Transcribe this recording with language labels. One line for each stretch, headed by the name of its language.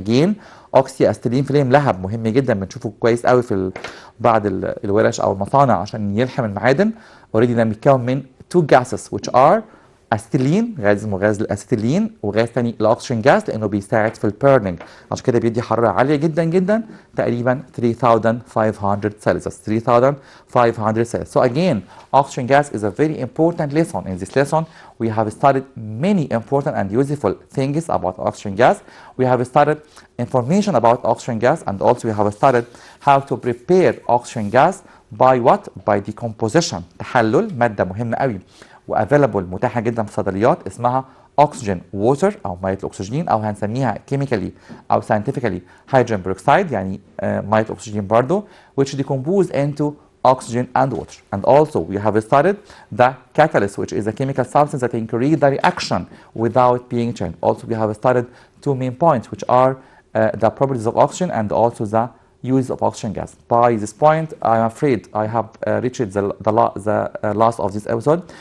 English: Again
Arabic: اوكسي فليم لهب مهم جدا بنشوفه كويس قوي في بعض الورش او المصانع عشان يلحم المعادن. اوريدي ده بيتكون من 2 gases which are اسيتيلين، غاز اسمه غاز الاسيتيلين، وغاز ثاني الاكسجين جاز لانه بيساعد في البيرنينج، عشان كده بيدي حراره عاليه جدا جدا تقريبا 3500 سيلسيوس. 3500 سيلسيوس.
English: So again oxygen gas is a very important lesson. In this lesson we have studied many important and useful things about oxygen gas. We have studied information about oxygen gas and also we have studied how to prepare oxygen gas by what? By decomposition.
Arabic: تحلل ماده مهمه قوي وافيلابل متاحه جدا في الصيدليات اسمها اوكسجين ووتر او ميه الاكسجين او هنسميها كيميكالي او ساينتفيكالي هيدروجين بروكسايد يعني ميه اكسجين برضه
English: which decompose into oxygen and water. And also we have studied the catalyst which is a chemical substance that increase the reaction without being changed. Also we have studied 2 main points which are the properties of oxygen and also the use of oxygen gas. By this point, I'm afraid I have reached the last of this episode.